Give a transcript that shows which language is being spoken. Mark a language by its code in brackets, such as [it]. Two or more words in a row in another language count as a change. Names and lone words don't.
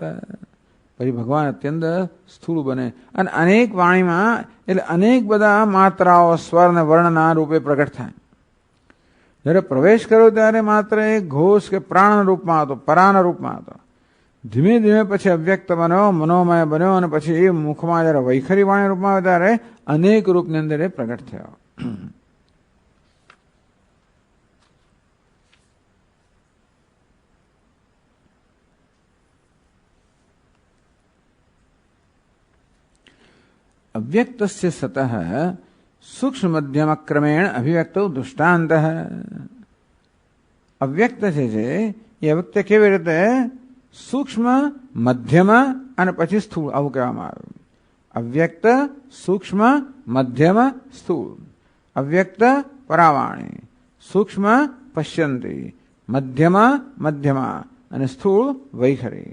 [gu] પછી ભગવાન અત્યંત સ્થૂળ બને અને અનેક વાણીમાં, એટલે અનેક બધા માત્રાઓ સ્વર અને વર્ણના રૂપે પ્રગટ થાય. જ્યારે પ્રવેશ કર્યો ત્યારે માત્ર એક ઘોષ કે પ્રાણ રૂપમાં હતો, પરાના રૂપમાં હતો. ધીમે ધીમે પછી અવ્યક્ત બન્યો, મનોમય બન્યો અને પછી એ મુખમાં જયારે વૈખરી વાણી રૂપમાં આવે ત્યારે અનેક રૂપની અંદર એ પ્રગટ થયો. [sa] अव्यक्तस्य सतः सूक्ष्म मध्यम क्रमेण अभिव्यक्तो दृष्टांत. [gu] અવ્યક્ત છે એ અવ્યક્ત કેવી રીતે? સૂક્ષ્મ, મધ્યમ અને પછી સ્થૂળ, આવું કહેવામાં આવ્યું. અવ્યક્ત, સૂક્ષ્મ, મધ્યમ, સ્થૂળ. અવ્યક્ત પરાવાણી, સૂક્ષ્મ પશ્યંતી, મધ્યમ મધ્યમા અને સ્થૂળ વૈખરી.